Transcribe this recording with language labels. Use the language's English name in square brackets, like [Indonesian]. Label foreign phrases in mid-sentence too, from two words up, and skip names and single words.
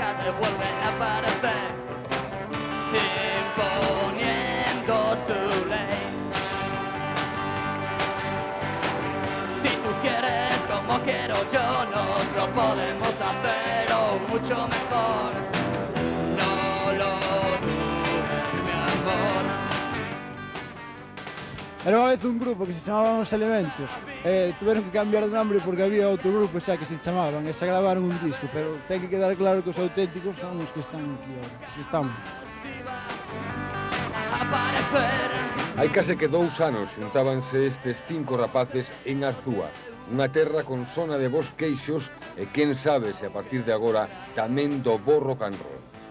[Spanish] vuelve a aparecer, imponiendo su ley. Si tú quieres como quiero yo, nos lo podemos hacer o mucho mejor. No lo dudes, mi amor. [Galician] Era unha vez un grupo que se chamaban Os Elementos. [Spanish] Tuveron que cambiar de nombre [Galician] porque había outro grupo xa que se chamaban e xa gravaron un disco, pero ten que quedar claro que os auténticos son os que están aquí ahora, os que estamos. Hai case que 2 anos xuntábanse estes 5 rapaces en Arzúa, unha terra con sona de bons queixos e quen sabe se a partir de agora tamén do bo [English] rock and roll.